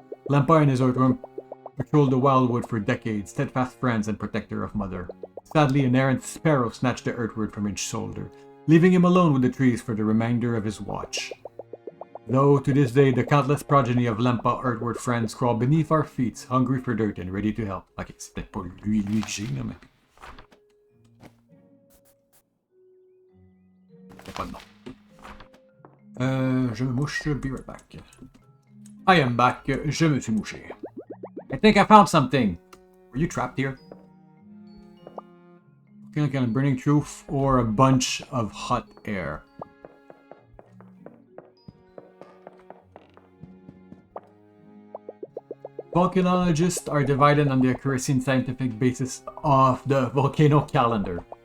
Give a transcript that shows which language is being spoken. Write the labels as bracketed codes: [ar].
[en] Lempa and his earthworm patrolled the wildwood for decades, steadfast friends and protector of Mother. Sadly, an errant sparrow snatched the earthward from his shoulder, leaving him alone with the trees for the remainder of his watch. Though, to this day, the countless progeny of Lempa earthward friends crawl beneath our feet, hungry for dirt and ready to help. [fr] Ok, c'est peut-être pas lui que j'ai, là, mais... Y'a pas de nom. Je me mouche, [en] be right back. I am back, [fr] je me suis mouché. [en] I think I found something. Were you trapped here? Like a burning truth or a bunch of hot air. Volcanologists are divided on the accuracy and scientific basis of the volcano calendar.